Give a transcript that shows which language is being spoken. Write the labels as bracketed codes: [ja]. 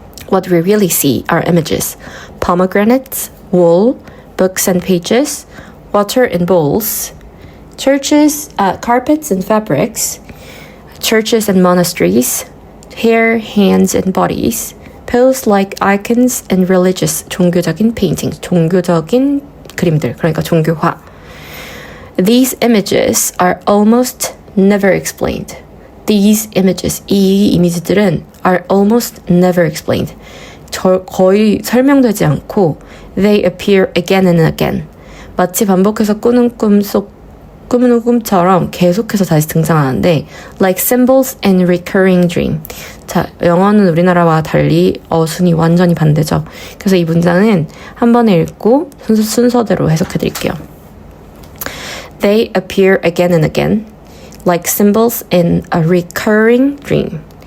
[en] What we really see are images. Pomegranates, wool, books and pages, water and bowls, churches, carpets and fabrics, churches and monasteries, hair, hands and bodies, pose like icons and religious, 종교적인 paintings, [ko] 종교적인 그림들, 그러니까 종교화. [en] These images are almost never explained. These images, [ko] 이 이미지들은 [en] are almost never explained. [ko] 거의 설명되지 않고 [en] they appear again and again. [ko] 마치 반복해서 꾸는 꿈 속 꿈은 꿈처럼 계속해서 다시 등장하는데 [en] like symbols in recurring dream. [ko] 자, 영어는 우리나라와 달리 어순이 완전히 반대죠. 그래서 이 문장은 한 번에 읽고 순서대로 해석해드릴게요. [en] They appear again and again like symbols in a recurring dream.